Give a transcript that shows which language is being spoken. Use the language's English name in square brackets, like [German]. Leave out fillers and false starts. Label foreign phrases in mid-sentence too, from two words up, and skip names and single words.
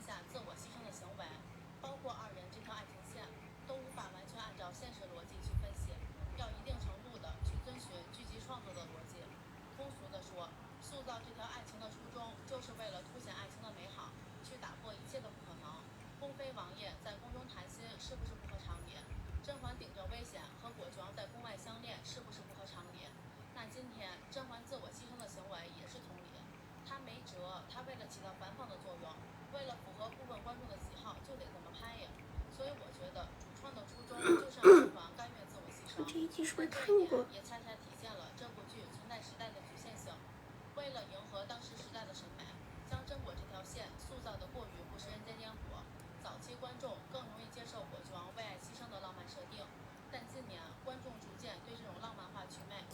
[Chinese] 下自我犧牲的行為，包括二人這條愛情線，都無法完全按照現實邏輯去分析，要一定程度的去遵循劇集創作的邏輯。通俗的說，塑造這條愛情的初衷，就是為了凸顯愛情的美好，去打破一切的不可能。宮妃王爺在宮中談心是不是不合常理？甄嬛頂着危險和果郡王在宮外相戀是不是不合常理？那今天甄嬛自我犧牲的行為也是同理。他沒轍，他為了起到反諷的作用，為了符合部分觀眾的喜好，就得這麼拍呀。所以我覺得主創的初衷就是讓甄嬛甘願自我犧牲。這一集是不是看過？也恰恰體現了這部劇存在時代的局限性。為了迎合當時時代的審美，將甄果這條線塑造得過於不食人間煙火，早期觀眾更容易接受果郡王為愛犧牲的浪漫設定。但近年觀眾逐漸對這種浪漫化祛魅。